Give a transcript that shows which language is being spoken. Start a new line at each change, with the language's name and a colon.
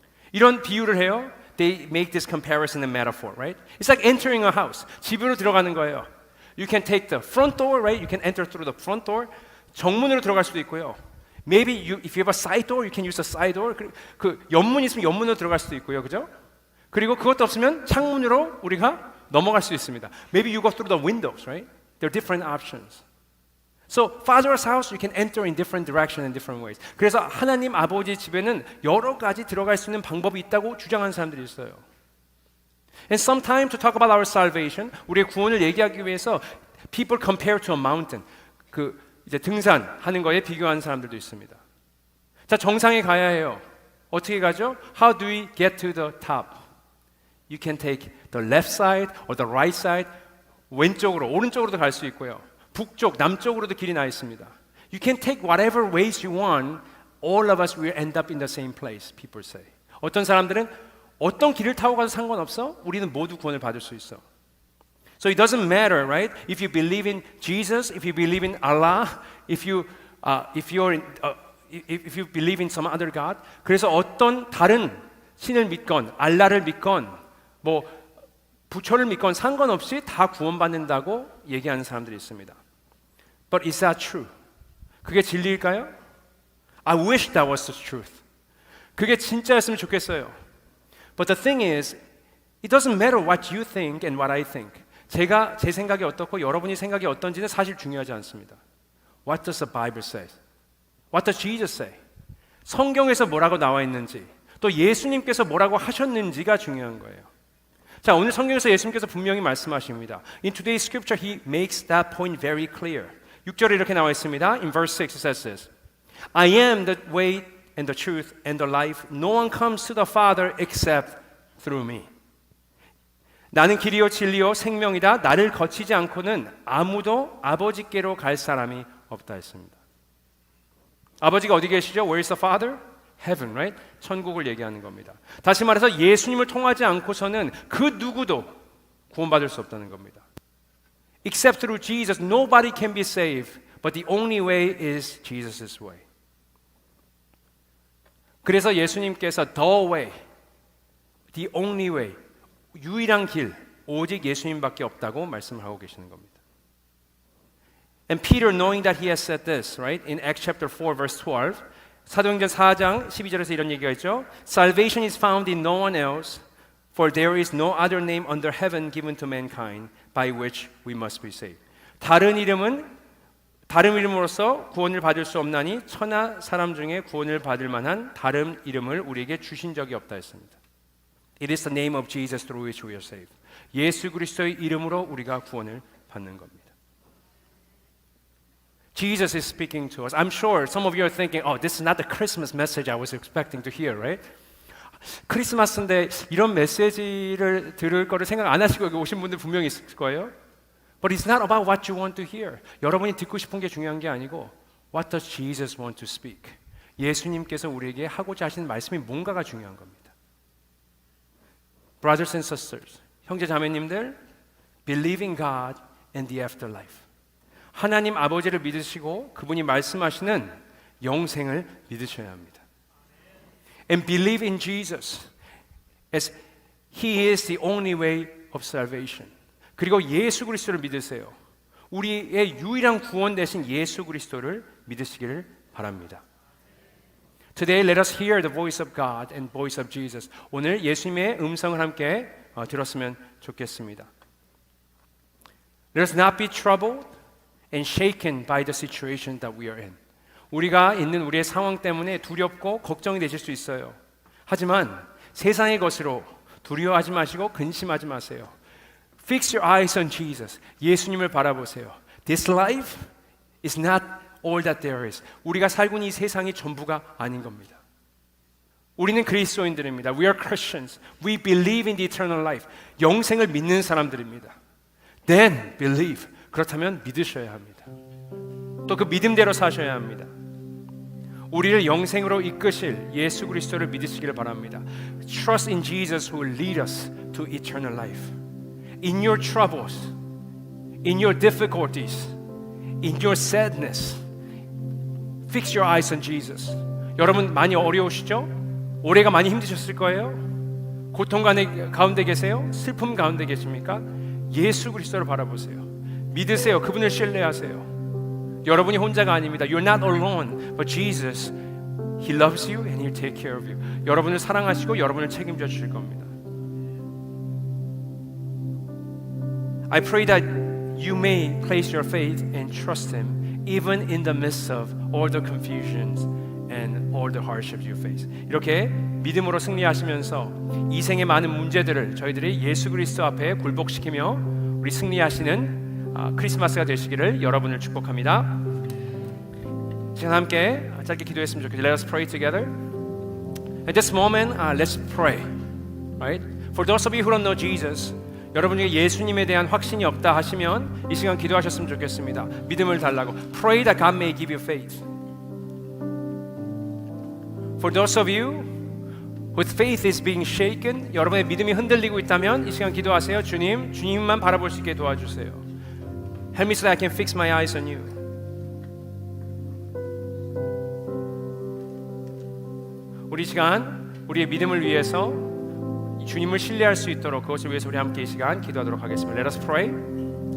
Korean: 이런 비유를 해요.
English: They make this comparison and metaphor, right? It's like entering a house.
Korean: 집으로 들어가는 거예요.
English: You can take the front door, right? You can enter through the front door.
Korean: 정문으로 들어갈 수도 있고요.
English: Maybe if you have a side door, you can use a side door.
Korean: 그 옆문 있으면 옆문으로 들어갈 수도 있고요, 그죠? 그리고 그것도 없으면 창문으로 우리가 넘어갈 수 있습니다.
English: Maybe you go through the windows, right? There are different options. So, Father's house, you can enter in different direction and different ways.
Korean: 그래서 하나님 아버지 집에는 여러 가지 들어갈 수 있는 방법이 있다고 주장하는 사람들이 있어요.
English: And sometimes to talk about our salvation,
Korean: 우리의 구원을 얘기하기 위해서
English: people compare to a mountain.
Korean: 이제 등산하는 거에 비교하는 사람들도 있습니다. 자, 정상에 가야 해요. 어떻게 가죠?
English: How do we get to the top? You can take the left side or the right side.
Korean: 왼쪽으로, 오른쪽으로도 갈 수 있고요. 북쪽, 남쪽으로도 길이 나 있습니다.
English: You can take whatever ways you want. All of us will end up in the same place, people say.
Korean: 어떤 사람들은 어떤 길을 타고 가도 상관없어. 우리는 모두 구원을 받을 수 있어.
English: So it doesn't matter, right? If you believe in Jesus, if you believe in Allah, if you believe in some other God.
Korean: 그래서 어떤 다른 신을 믿건, 알라를 믿건, 뭐 부처를 믿건 상관없이 다 구원받는다고 얘기하는 사람들이 있습니다.
English: But is that true?
Korean: 그게 진리일까요?
English: I wish that was the truth.
Korean: 그게 진짜였으면 좋겠어요.
English: But the thing is, it doesn't matter what you think and what I think.
Korean: 제 생각이 어떻고 여러분이 생각이 어떤지는 사실 중요하지 않습니다.
English: What does the Bible say? What does Jesus say?
Korean: 성경에서 뭐라고 나와 있는지, 또 예수님께서 뭐라고 하셨는지가 중요한 거예요. 자, 오늘 성경에서 예수님께서 분명히 말씀하십니다.
English: In today's scripture, he makes that point very clear.
Korean: 6절에 이렇게 나와 있습니다.
English: In verse 6 it says this. I am the way and the truth and the life. No one comes to the Father except through me.
Korean: 나는 길이요 진리요 생명이다. 나를 거치지 않고는 아무도 아버지께로 갈 사람이 없다 했습니다. 아버지가 어디 계시죠?
English: Where is the Father? Heaven, right?
Korean: 천국을 얘기하는 겁니다. 다시 말해서 예수님을 통하지 않고서는 그 누구도 구원받을 수 없다는 겁니다.
English: Except through Jesus, nobody can be saved, but the only way is Jesus' way.
Korean: 그래서 예수님께서
English: the way, the only way,
Korean: 유일한 길, 오직 예수님밖에 없다고 말씀을 하고 계시는 겁니다.
English: And Peter, knowing that he has said this, right, in Acts chapter 4, verse 12,
Korean: 사도행전 4장 12절에서 이런 얘기가 있죠.
English: Salvation is found in no one else, for there is no other name under heaven given to mankind by which we must be saved.
Korean: 다른 이름으로서 구원을 받을 수 없나니 천하 사람 중에 구원을 받을 만한 다른 이름을 우리에게 주신 적이 없다 했습니다.
English: It is the name of Jesus through which we are saved.
Korean: 예수 그리스도의 이름으로 우리가 구원을 받는 겁니다.
English: Jesus is speaking to us. I'm sure some of you are thinking, oh, this is not the Christmas message I was expecting to hear, right?
Korean: 크리스마스인데 이런 메시지를 들을 거를 생각 안 하시고 여기 오신 분들 분명히 있을 거예요.
English: But it's not about what you want to hear.
Korean: 여러분이 듣고 싶은 게 중요한 게 아니고
English: What does Jesus want to speak?
Korean: 예수님께서 우리에게 하고자 하시는 말씀이 뭔가가 중요한 겁니다.
English: Brothers and sisters,
Korean: 형제 자매님들,
English: believe in God and the afterlife.
Korean: 하나님 아버지를 믿으시고 그분이 말씀하시는 영생을 믿으셔야 합니다.
English: And believe in Jesus as He is the only way of salvation.
Korean: 그리고 예수 그리스도를 믿으세요. 우리의 유일한 구원 되신 예수 그리스도를 믿으시기를 바랍니다.
English: Today let us hear the voice of God and voice of Jesus.
Korean: 오늘 예수님의 음성을 함께 들었으면 좋겠습니다.
English: Let us not be troubled and shaken by the situation that we are in.
Korean: 우리가 있는 우리의 상황 때문에 두렵고 걱정이 되실 수 있어요. 하지만 세상의 것으로 두려워하지 마시고 근심하지 마세요.
English: Fix your eyes on Jesus.
Korean: 예수님을 바라보세요.
English: This life is not all that there is.
Korean: 우리가 살고 있는 이 세상이 전부가 아닌 겁니다. 우리는 그리스도인들입니다.
English: We are Christians. We believe in the eternal life.
Korean: 영생을 믿는 사람들입니다.
English: Then believe.
Korean: 그렇다면 믿으셔야 합니다. 또 그 믿음대로 사셔야 합니다. 우리를 영생으로 이끄실 예수 그리스도를 믿으시기를 바랍니다.
English: Trust in Jesus who will lead us to eternal life. In your troubles, in your difficulties, in your sadness, fix your eyes on Jesus.
Korean: 여러분 많이 어려우시죠? 올해가 많이 힘드셨을 거예요. 고통 가운데 계세요? 슬픔 가운데 계십니까? 예수 그리스도를 바라보세요. 믿으세요. 그분을 신뢰하세요. 여러분이 혼자가 아닙니다.
English: You're not alone, but Jesus, He loves you and He'll take care of you.
Korean: 여러분을 사랑하시고 여러분을 책임져 주실 겁니다.
English: I pray that you may place your faith and trust Him even in the midst of all the confusions and all the hardships you face.
Korean: 이렇게 믿음으로 승리하시면서 이 생의 많은 문제들을 저희들이 예수 그리스도 앞에 굴복시키며 우리 승리하시는 크리스마스가 되시기를 여러분을 축복합니다. 지금 함께 짧게 기도했으면 좋겠어요.
English: Let us pray together. At this moment, let's pray. Right? For those of you who don't know Jesus,
Korean: 여러분 중에 예수님에 대한 확신이 없다 하시면 이 시간 기도하셨으면 좋겠습니다. 믿음을 달라고.
English: Pray that God may give you faith. For those of you whose faith is being shaken,
Korean: 여러분의 믿음이 흔들리고 있다면 이 시간 기도하세요. 주님만 바라볼 수 있게 도와주세요.
English: Help me so that I can fix my eyes on you.
Korean: 우리 시간 우리의 믿음을 위해서 주님을 신뢰할 수 있도록 그것을 위해서 우리 함께 이 시간 기도하도록 하겠습니다.
English: Let us pray.